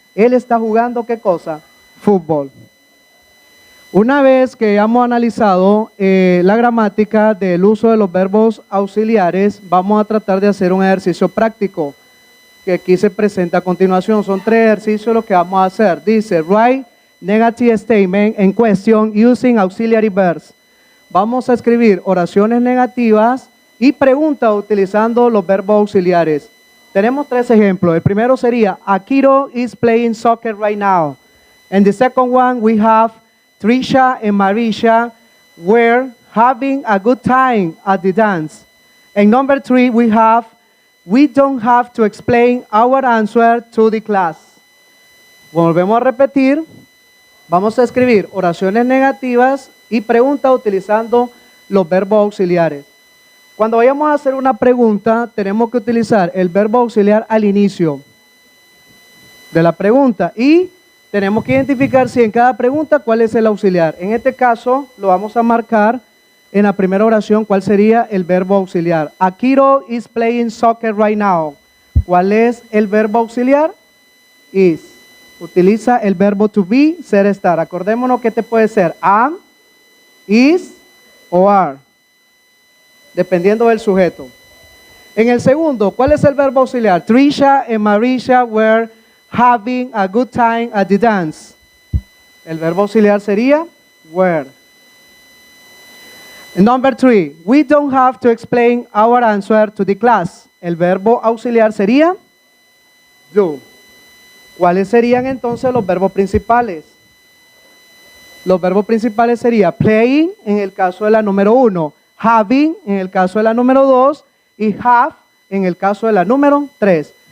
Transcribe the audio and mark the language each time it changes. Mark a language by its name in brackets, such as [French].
[Spanish] Él está jugando, ¿qué cosa? Fútbol. Una vez que hayamos analizado la gramática del uso de los verbos auxiliares, vamos a tratar de hacer un ejercicio práctico que aquí se presenta a continuación. Son 3 ejercicios los que vamos a hacer. Dice, [English] write negative statement and question using auxiliary verbs. [Spanish] Vamos a escribir oraciones negativas y preguntas utilizando los verbos auxiliares. Tenemos 3 ejemplos. El primero sería, [English] Akiro is playing soccer right now. And the second one, we have Trisha and Marisha were having a good time at the dance. And number 3, we have, we don't have to explain our answer to the class. [Spanish] Volvemos a repetir. Vamos a escribir oraciones negativas y preguntas utilizando los verbos auxiliares. Cuando vayamos a hacer una pregunta, tenemos que utilizar el verbo auxiliar al inicio de la pregunta y tenemos que identificar si en cada pregunta cuál es el auxiliar. En este caso, lo vamos a marcar en la primera oración cuál sería el verbo auxiliar. [English] Akiro is playing soccer right now. [Spanish] ¿Cuál es el verbo auxiliar? Is. Utiliza el verbo to be, ser, estar. Acordémonos que este puede ser am, is o are, dependiendo del sujeto. En el segundo, ¿cuál es el verbo auxiliar? [English] Trisha and Marisha were having a good time at the dance. [Spanish] El verbo auxiliar sería were. [English] Number 3, we don't have to explain our answer to the class. [Spanish] El verbo auxiliar sería do. ¿Cuáles serían entonces los verbos principales? Los verbos principales serían playing en el caso de la número 1, having en el caso de la número 2 y have en el caso de la número 3.